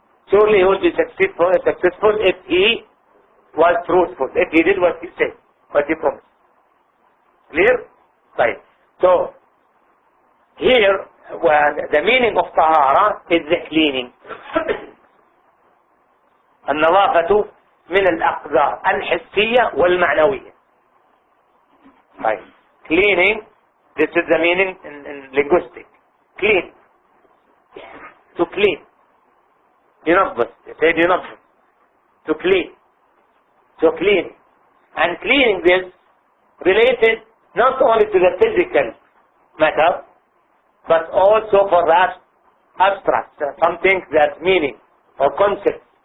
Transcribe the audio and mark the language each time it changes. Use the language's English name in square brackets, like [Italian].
[English] Surely he will be successful if he was truthful, if he did what he said, what he promised. Clear? Right. So, here, the meaning of tahara is the cleaning. [Arabic] النظافة من الأقذار الحسية والمعنوية. [English] Right. Cleaning, this is the meaning in linguistic. Clean. To clean. [Arabic] ينظف. [English] It said [Arabic] ينظف. [English] To clean. To clean. And cleaning is related not only to the physical matter, but also for the abstract, something that's meaning or concept.